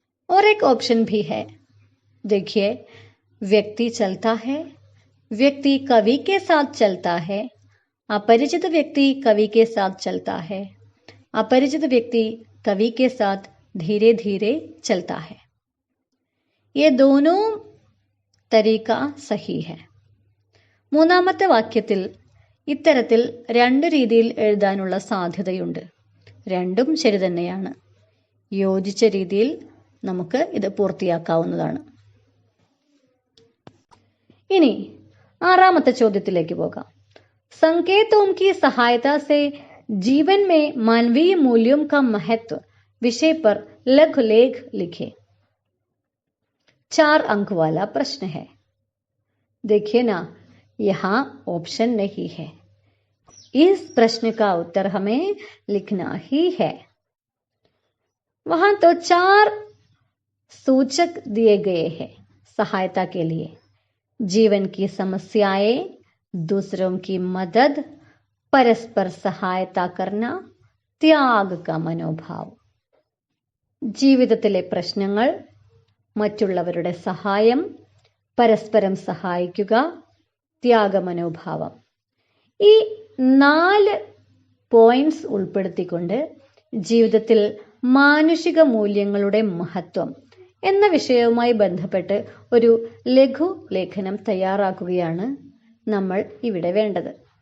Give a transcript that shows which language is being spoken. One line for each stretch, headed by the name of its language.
Hindi: और एक ऑप्शन भी है, देखिए, व्यक्ति चलता है, व्यक्ति कवि के साथ चलता है, अपरिचित व्यक्ति कवि के साथ चलता है, अपरिचित व्यक्ति कवि के साथ धीरे धीरे चलता है. ये दोनों तरीका सही है.
Malayalam: മൂന്നാമത്തെ വാക്യത്തിൽ ഇത്തരത്തിൽ 2 രീതിയിൽ എഴുതാനുള്ള സാധ്യതയുണ്ട്. രണ്ടും ശരി തന്നെയാണ്. യോജിച്ച രീതിയിൽ നമുക്ക് ഇത് പൂർത്തിയാക്കാവുന്നതാണ്. ഇനി 6ാമത്തെ ചോദ്യത്തിലേക്ക് പോകാം.
Hindi: संकेतों की सहायता से जीवन में मानवीय मूल्यों का महत्व विषय पर लघु लेख लिखें. 4 अंक वाला प्रश्न है. देखिए ना, यहाँ ऑप्शन नहीं है. इस प्रश्न का उत्तर हमें लिखना ही है. वहां तो 4 सूचक दिए गए हैं सहायता के लिए. जीवन की समस्याएं, दूसरों की मदद, परस्पर सहायता करना, त्याग का मनोभाव.
Malayalam: ജീവിതത്തിലെ പ്രശ്നങ്ങൾ, മറ്റുള്ളവരുടെ സഹായം, പരസ്പരം സഹായിക്കുക, ത്യാഗമനോഭാവം. ഈ 4 പോയിന്റ്സ് ഉൾപ്പെടുത്തിക്കൊണ്ട് ജീവിതത്തിൽ മാനുഷിക മൂല്യങ്ങളുടെ മഹത്വം എന്ന വിഷയവുമായി ബന്ധപ്പെട്ട് ഒരു ലഘു ലേഖനം തയ്യാറാക്കുകയാണ് നമ്മൾ ഇവിടെ വേണ്ടത്.